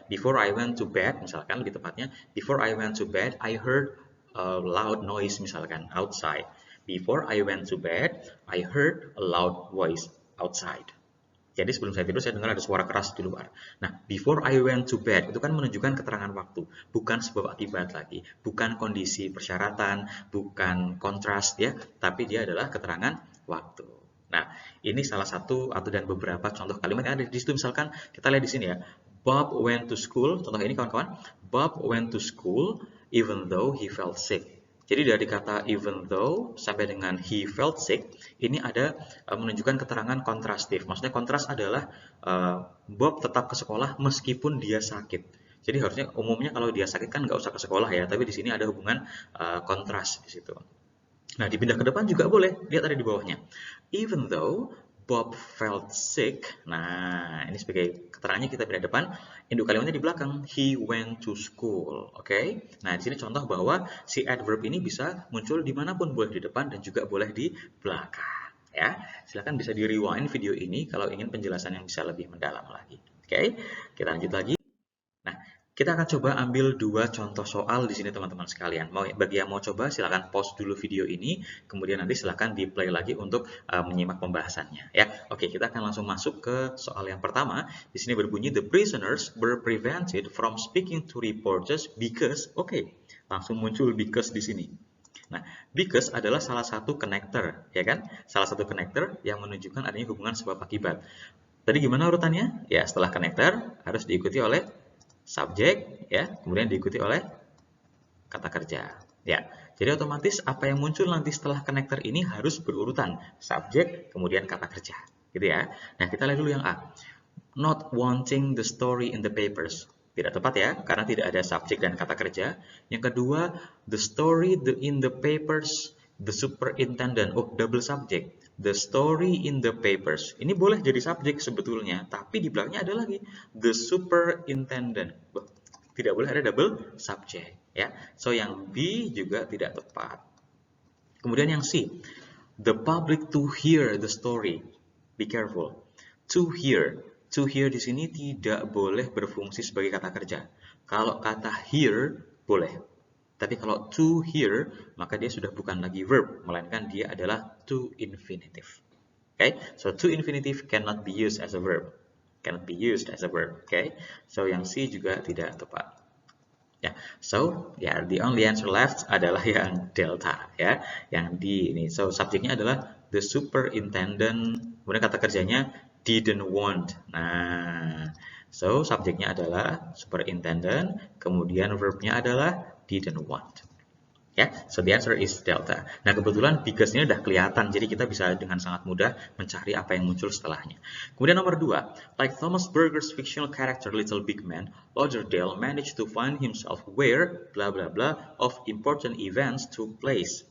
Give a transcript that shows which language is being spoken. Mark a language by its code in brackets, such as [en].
[en] Before I went to bed, [id] misalkan lebih tepatnya, [en] before I went to bed, I heard a loud noise misalkan outside. Before I went to bed, I heard a loud voice outside. [id] Jadi sebelum saya tidur saya dengar ada suara keras di luar. Nah, before I went to bed itu kan menunjukkan keterangan waktu, bukan sebab akibat lagi, bukan kondisi persyaratan, bukan kontras ya, tapi dia adalah keterangan waktu. Nah, ini salah satu atau dan beberapa contoh kalimat yang ada di situ. Misalkan kita lihat di sini ya, [en] Bob went to school. [id] Contoh ini kawan-kawan, [en] Bob went to school even though he felt sick. [id] Jadi dari kata even though sampai dengan he felt sick, ini ada menunjukkan keterangan kontrastif. Maksudnya kontras adalah Bob tetap ke sekolah meskipun dia sakit. Jadi harusnya umumnya kalau dia sakit kan nggak usah ke sekolah ya, tapi di sini ada hubungan kontras di situ. Nah, dipindah ke depan juga boleh. Lihat ada di bawahnya. [en] Even though Bob felt sick. [id] Nah, ini sebagai keterangannya kita pindah depan. Induk kalimatnya di belakang. [en] He went to school. [id] Oke. Nah, di sini contoh bahwa si adverb ini bisa muncul dimanapun. Boleh di depan dan juga boleh di belakang. Ya, silakan bisa di rewind video ini kalau ingin penjelasan yang bisa lebih mendalam lagi. Oke, kita lanjut lagi. Nah, kita akan coba ambil dua contoh soal di sini teman-teman sekalian. Bagi yang mau coba silakan pause dulu video ini, kemudian nanti silakan di play lagi untuk menyimak pembahasannya ya. Oke, kita akan langsung masuk ke soal yang pertama. Di sini berbunyi [en] the prisoners were prevented from speaking to reporters because. [id] Oke, langsung muncul because di sini. Nah, because adalah salah satu connector, ya kan? Salah satu connector yang menunjukkan adanya hubungan sebab akibat. Tadi gimana urutannya? Ya, setelah connector harus diikuti oleh subjek ya, kemudian diikuti oleh kata kerja. Ya, jadi otomatis apa yang muncul nanti setelah connector ini harus berurutan subjek kemudian kata kerja, gitu ya. Nah, kita lihat dulu yang A. [en] Not wanting the story in the papers. [id] Tidak tepat ya, karena tidak ada subjek dan kata kerja. Yang kedua, [en] the story in the papers, the superintendent. Oh, double subject. The story in the papers. [id] Ini boleh jadi subjek sebetulnya, tapi di belakangnya ada lagi the superintendent. Tidak boleh ada double subject ya. So yang B juga tidak tepat. Kemudian yang C, [en] the public to hear the story. Be careful. [id] To hear di sini tidak boleh berfungsi sebagai kata kerja. Kalau kata hear boleh. Tapi kalau to hear, maka dia sudah bukan lagi verb, melainkan dia adalah to infinitive. [en] Okay? So to infinitive cannot be used as a verb. Cannot be used as a verb. Okay? [id] So yang C juga tidak tepat. Ya, [en] so the only answer left [id] adalah yang delta ya, yang D ini. So subjeknya adalah the superintendent, kemudian kata kerjanya didn't want. Nah, so subjeknya adalah superintendent, kemudian verbnya adalah didn't want. [en] Ya, so the answer is delta. [id] Nah, kebetulan because ini udah kelihatan, jadi kita bisa dengan sangat mudah mencari apa yang muncul setelahnya. Kemudian nomor 2, [en] like Thomas Berger's fictional character Little Big Man, Lauderdale managed to find himself where blah blah blah of important events took place.